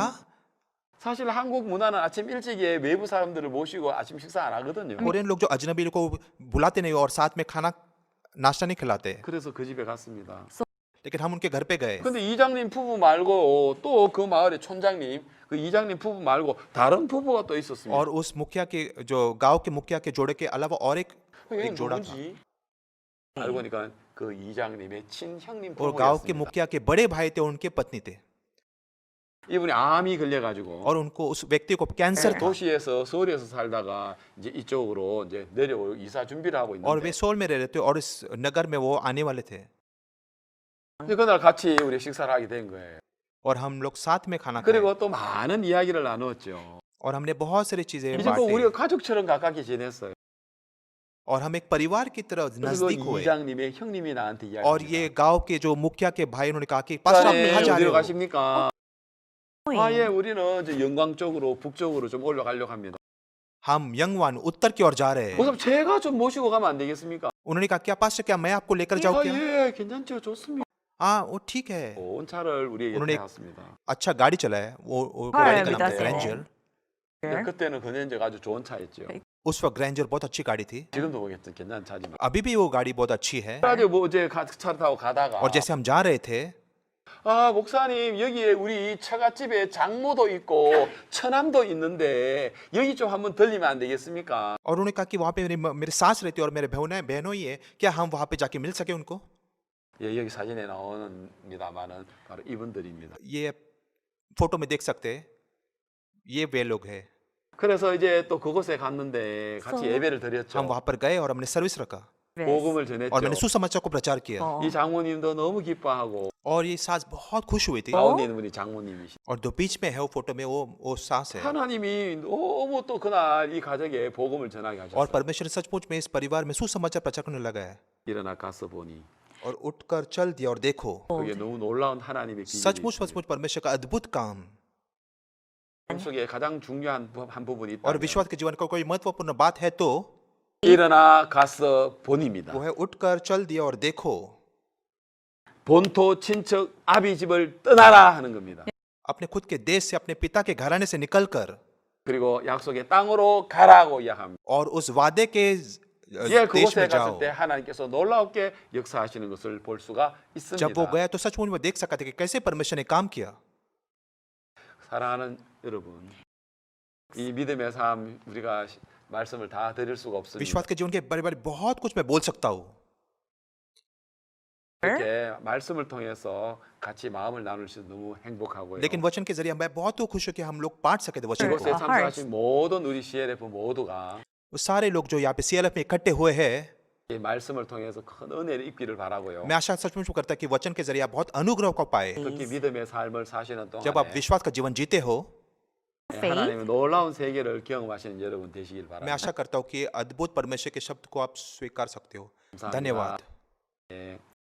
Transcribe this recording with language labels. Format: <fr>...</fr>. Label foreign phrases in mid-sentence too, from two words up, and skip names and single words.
<ko>사실 한국 문화는 아침 일찍에 외부 사람들을 모시고 아침 식사 안 하거든요.</ko> <hi>कोरियन लोग जो अजनबी लोग को बुलाते नहीं और साथ में खाना नाश्ता नहीं खिलाते</hi> <ko>그래서 그 집에 갔습니다.</ko> <hi>लेकिन हम उनके घर पे गए</hi> <ko>근데 이장님 부부 말고 또 그 마을의 촌장님, 그 이장님 부부 말고 다른 부부가 또 있었습니다.</ko> <hi>और उस मुखिया के जो गांव के मुखिया के जोड़े के अलावा और</hi> <ko>얘는</ko> <hi>एक जोड़ा था</hi> <ko>누군지 알고 보니까 그 이장님의 친형님</ko> <hi>और गांव के</hi> <ko>부부였습니다.</ko> <hi>मुखिया के बड़े भाई थे उनके पत्नी थे</hi> <ko>이분이 암이 걸려가지고</ko> <hi>और उनको उस व्यक्ति को कैंसर था</hi> <ko>도시에서 서울에서 살다가 이제 이쪽으로 이제 내려오 이사 준비를 하고</ko> <hi>और वे</hi> <ko>있는데</ko> <hi>सोल में रह रहे थे और इस नगर में वो आने वाले थे</hi> <ko>근데 그날 같이 우리 식사를 하게 된 거예요.</ko> <hi>और हम लोग साथ में खाना खाए</hi> <ko>그리고 또 많은 이야기를 나누었죠.</ko> <hi>और हमने बहुत सारी चीजें</hi> <ko>이제 꼭</ko> <hi>बांटी</hi> <ko>우리가 가족처럼 가깝게 지냈어요.</ko> <hi>और हम एक परिवार की तरह</hi> <ko>그리고</ko> <hi>नजदीक हुए</hi> <ko>이장님의 형님이 나한테</ko> <hi>और ये</hi> <ko>이야기합니다.</ko> <hi>गांव के जो मुखिया के भाई उन्होंने कहा कि पास्टर आप</hi> <ko>네,</ko> <hi>कहाँ जा रहे</hi> <ko>어디로</ko> <hi>हो</hi> <ko>가십니까?</ko> <en>Going.</en> <ko>아, 예, 우리는 이제 영광 쪽으로 북쪽으로 좀 올라가려고 합니다.</ko> <hi>हम यंगवान उत्तर की ओर जा रहे हैं</hi> <ko>그럼 제가 좀 모시고 가면 안 되겠습니까?</ko> <hi>उन्होंने कहा क्या पास्टर क्या मैं आपको लेकर जाऊँ</hi> <ko>아,</ko> <hi>क्या</hi> <ko>예, 괜찮죠, 좋습니다.</ko> <hi>हाँ वो ठीक है</hi> <ko>온 차를 우리에게 오늘 태웠습니다.</ko> <hi>अच्छा गाड़ी चलाए वो हाँ, गाड़ी का नाम था बिल्कुल। ग्रैंजर</hi> <ko>근데 그때는 그년제가 아주 좋은 차였죠.</ko> <hi>उस वक्त ग्रैंजर बहुत अच्छी गाड़ी थी,</hi> <ko>지금도 보겠죠. 괜찮지만.</ko> <hi>अभी भी वो गाड़ी बहुत अच्छी है।</hi> <ko>그래가지고 뭐 어제 차 타고 가다가</ko> <hi>और जैसे हम जा रहे थे</hi> <ko>아 목사님 여기에 우리 처갓집에 장모도 있고 처남도 있는데 여기 좀 한번 들리면 안 되겠습니까?</ko> <hi>और उन्होंने कहा कि वहाँ पे मेरे सास रहती है और मेरे बहनों ही है, क्या हम वहाँ पे जाके मिल सके उनको?</hi> <ko>예, 여기 사진에 나오는입니다만은 바로 이분들입니다.</ko> <hi>ये फोटो में देख सकते हैं, ये वे लोग हैं।</hi> <ko>그래서 이제 또 그곳에 갔는데 같이</ko> <en>So?</en> <ko>예배를</ko> <hi>हम</hi> <ko>드렸죠.</ko> <hi>वहाँ पर गए और हमने सर्विस रखा</hi> <ko>복음을</ko> <hi>और मैंने</hi> <ko>전했죠.</ko> <hi>सुसमाचार को प्रचार किया</hi> <ko>어. 이 장모님도 너무 기뻐하고</ko> <hi>और ये सास बहुत खुश हुई थी।</hi> <ko>가운데 있는 분이 장모님이시.</ko> <hi>और जो बीच में है वो फोटो में वो सास है।</hi> <ko>하나님이 너무 또 그날 이 가정에 복음을 전하게</ko> <hi>और</hi> <ko>하셨어요.</ko> <hi>परमेश्वर सचमुच में इस परिवार में सुसमाचार प्रचार करने लगा है।</hi> <ko>일어나 가서 보니</ko> <hi>और उठकर चल दिया और देखो,</hi> <ko>그게 너무 놀라운 하나님의 기적이</ko> <hi>सचमुच सचमुच परमेश्वर का अद्भुत काम</hi> <ko>속에 가장 중요한 한 부분이</ko> <hi>और</hi> <ko>있다.</ko> <hi>विश्वास के जीवन का कोई महत्वपूर्ण बात है तो</hi> <ko>일어나 가서 보니입니다.</ko> <hi>वो है उठकर चल दिया और देखो,</hi> <ko>본토 친척 아비 집을 떠나라 하는 겁니다.</ko> <hi>अपने खुद के देश से अपने पिता के घराने से निकलकर</hi> <ko>그리고 약속의 땅으로 가라고 이야기합니다.</ko> <hi>और उस वादे के</hi> <ko>예,</ko> <hi>देश</hi> <ko>그곳에</ko> <hi>में</hi> <ko>갔을</ko> <hi>जाओ।</hi> <ko>때 하나님께서 놀랍게 역사하시는 것을 볼 수가</ko> <hi>जब वो</hi> <ko>있습니다.</ko> <hi>गया तो सचमुच में देख सका था कि कैसे परमेश्वर ने काम किया।</hi> <ko>사랑하는 여러분, 이 믿음의 삶 우리가 말씀을 다 드릴 수가 없습니다.</ko> <hi>विश्वास के जीवन के बारे बारे बहुत कुछ मैं बोल सकता हूँ,</hi> <ko>이렇게 말씀을 통해서 같이 마음을 나눌 수 너무 행복하고요.</ko> <hi>लेकिन वचन के जरिए मैं बहुत खुश हूँ कि हम लोग बांट सके थे वचन</hi> <ko>이곳에</ko> <hi>को।</hi> <ko>참석하신 모든 우리 CLF 모두가</ko> <hi>वो सारे लोग जो यहाँ पे CLF में इकट्ठे हुए हैं,</hi> <ko>이 말씀을 통해서 큰 은혜를 입기를 바라고요.</ko> <hi>मैं आशा सचमुच करता कि वचन के जरिए आप बहुत अनुग्रह को पाए।</hi> <ko>특히 믿음의 삶을 사시는</ko> <hi>जब आप</hi> <ko>동안에</ko> <hi>विश्वास का जीवन जीते हो,</hi> <ko>하나님의 놀라운 세계를 경험하시는 여러분 되시길</ko> <hi>मैं</hi> <ko>바랍니다.</ko> <hi>आशा करता हूँ कि अद्भुत परमेश्वर के शब्द को आप स्वीकार सकते हो।</hi> <ko>감사합니다.</ko> <hi>धन्यवाद।</hi> <ko>예.</ko>